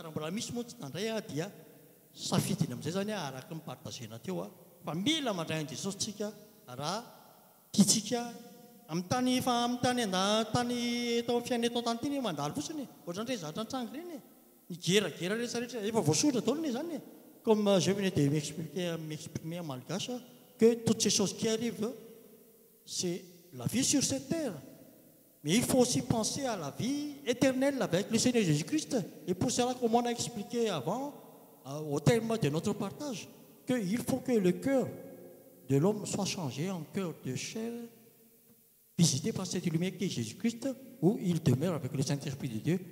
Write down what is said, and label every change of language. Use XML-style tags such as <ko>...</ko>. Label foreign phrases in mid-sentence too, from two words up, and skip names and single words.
<mg>Raha mbola misy moa tsy nandray dia safidiny amin'izay zany araka ny partagena teo fa mila mandrain'i Jesosy tsika raha tiatsika amin'ny tany tao amin'ny fiainana eto an-tany ity mandalo fotsiny ohatran'ireny zavatra nitsangy ireny ny geragera rehetrarehetra efa voasoratra daholo zany.</mg> <fr>Comme je venais de m'exprimer en malgache que toutes ces choses qui arrivent c'est la vie sur cette terre, mais il faut aussi penser à la vie éternelle avec le Seigneur Jésus-Christ. Et pour cela, comme on a expliqué avant au terme de notre partage, qu'il faut que le cœur de l'homme soit changé en cœur de chair visité par cette lumière qui est Jésus-Christ, où il demeure avec le Saint-Esprit de Dieu.</fr>